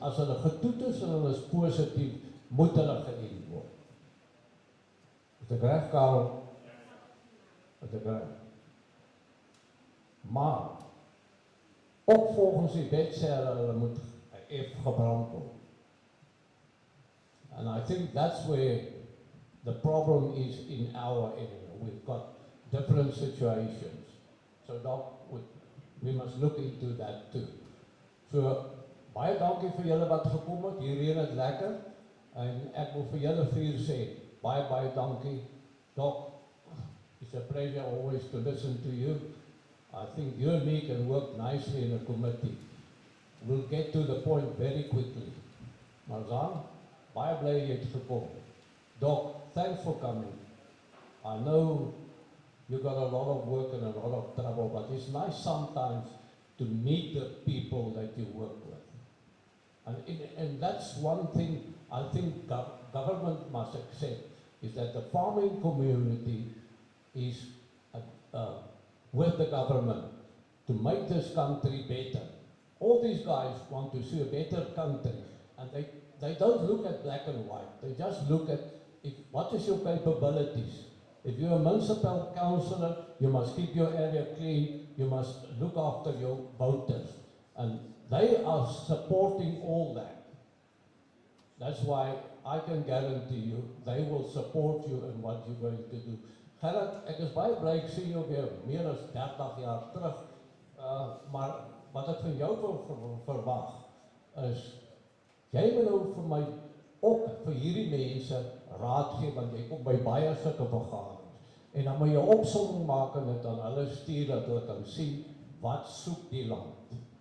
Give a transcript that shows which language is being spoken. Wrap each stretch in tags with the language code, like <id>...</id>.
<af>As hulle getoet is en hulle is positief, moet hulle geënt word. Is dit reg, Karel? Is dit reg? Maar, ook volgens die wet sê hulle moet gebrand word.</af> <en>And I think that's where the problem is in our area. We've got different situations. So Doc, we must look into that too.</en> <af>So, baie dankie vir julle wat gekom het, hier reën het lekker, en ek wil vir julle vier sê, baie dankie.</af> <en>Doc, it's a pleasure always to listen to you. I think you and me can work nicely in a committee. We'll get to the point very quickly.</en> <af>Marzan, baie bly jy het gekom.</af> <en>Doc, thanks for coming. I know you got a lot of work and a lot of trouble, but it's nice sometimes to meet the people that you work with. And that's one thing I think government must accept, is that the farming community is with the government to make this country better. All these guys want to see a better country, and they don't look at black and white. They just look at what is your capabilities. If you're a municipal councillor, you must keep your area clean, you must look after your voters. And they are supporting all that. That's why I can guarantee you, they will support you in what you're going to do.</en> <af>Gerrit, ek is baie bly, ek sien jou weer meer as 30 jaar terug, maar wat ek van jou wil verwag, is, jy moet nou vir my, ook vir hierdie mense, raad gee, want jy kom by baie sulke vergaderings, en dan moet jy opsomming maak en dit aan hulle stuur, dat hulle kan sien, wat soek die land.</af>